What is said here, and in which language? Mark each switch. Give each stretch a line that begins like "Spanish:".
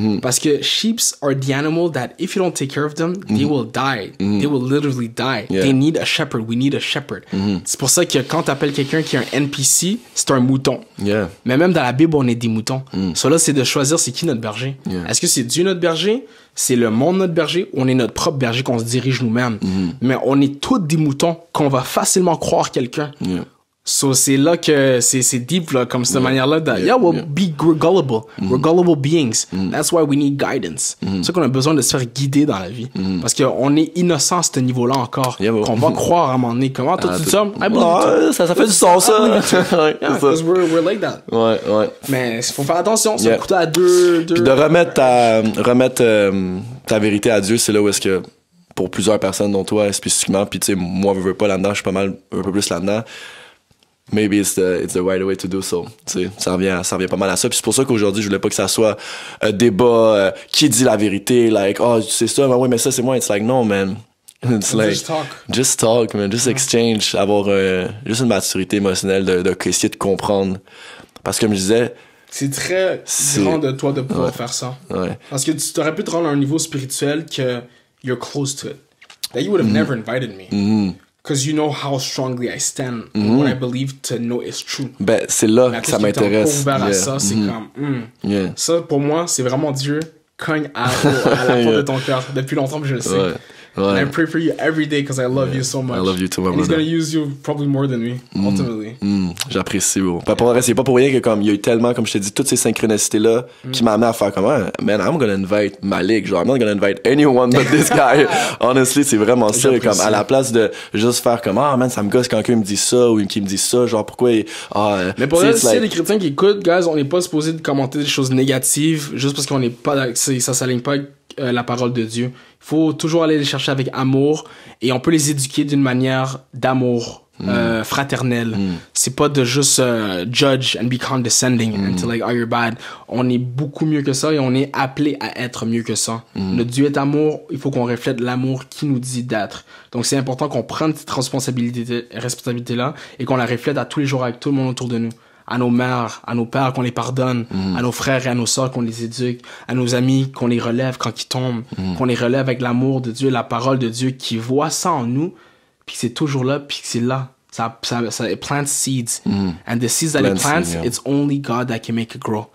French: Parce que
English: sheep are the animal that, if you don't take care of them, they will die. They will literally die. Yeah. They need a shepherd. We need a shepherd.
French: C'est pour ça que quand t'appelles quelqu'un qui est un NPC, c'est un mouton.
English: Yeah.
French: Mais même dans la Bible, on est des moutons. So là, c'est de choisir c'est qui notre berger. Yeah. Est-ce que c'est Dieu notre berger? C'est le monde notre berger? Ou on est notre propre berger qu'on se dirige nous-mêmes? Mais on est tous des moutons qu'on va facilement croire quelqu'un. Yeah. So c'est là que c'est deep là, comme cette manière-là.
English: We'll be gullible. We're gullible beings. That's why we need guidance.
French: C'est ça qu'on a besoin de se faire guider dans la vie. Parce qu'on est innocent à ce niveau-là encore. Qu'on va croire à un moment donné. Comment toi tu dis ça? Ça fait du sens ça.
English: Because we're like that.
French: Ouais. Mais il faut faire attention. C'est un couteau à deux. Puis de remettre ta vérité à Dieu, c'est là où est-ce que pour plusieurs personnes dont toi spécifiquement, puis tu sais, moi je veux pas là-dedans, je suis pas mal un peu plus là-dedans.
English: Maybe it's the right way to do so.
French: Tu sais, ça revient pas mal à ça. Puis c'est pour ça qu'aujourd'hui, je voulais pas que ça soit un débat qui dit la vérité, like, c'est ça, mais oui, mais ça, c'est moi.
English: It's like, no, man. It's like, just talk, man. Just exchange.
French: Avoir juste une maturité émotionnelle de essayer de comprendre. Parce que comme je disais, c'est très grand de toi de pouvoir faire ça. Ouais. Parce que tu t'aurais pu te rendre à un niveau spirituel que
English: you're close to it. That you would have never invited me. Because you know how strongly I stand on what I believe to know is true. Ben, c'est là que ça m'intéresse. Ouvert à ça, c'est comme... Ça, pour moi, c'est vraiment Dieu cogne à la porte de ton cœur. Depuis longtemps que je le sais. And I pray for you every day because I love you so much. I love you too, my brother. And he's going to use you probably more than me, ultimately.
French: J'apprécie, bro. C'est pas pour rien que comme il y a eu tellement, comme je t'ai dit, toutes ces synchronicités-là qui m'ont amené à faire comme,
English: man, I'm gonna invite Malik. Genre, I'm not gonna invite anyone but this guy.
French: Honestly, c'est vraiment ça. Comme, à la place de juste faire comme, man, ça me gosse quand quelqu'un me dit ça ou qui me dit ça. Genre, pourquoi mais pour elle, si les chrétiens qui écoutent, guys, on n'est pas supposé de commenter des choses négatives juste parce qu'on n'est pas, ça s'aligne pas avec la parole de Dieu. Il faut toujours aller les chercher avec amour et on peut les éduquer d'une manière d'amour fraternel. C'est pas de juste
English: judge and be condescending and to like, oh, you're bad.
French: On est beaucoup mieux que ça et on est appelé à être mieux que ça. Notre Dieu est amour, il faut qu'on reflète l'amour qui nous dit d'être. Donc c'est important qu'on prenne cette responsabilité-là et qu'on la reflète à tous les jours avec tout le monde autour de nous. à nos mères, à nos pères qu'on les pardonne, à nos frères et à nos sœurs qu'on les éduque, à nos amis qu'on les relève quand ils tombent, qu'on les relève avec l'amour de Dieu, la parole de Dieu, qui voit ça en nous, puis c'est toujours là, puis c'est là.
English: Ça it plants seeds. And the seeds that it plants, seeds, yeah. it's only God that can make it grow.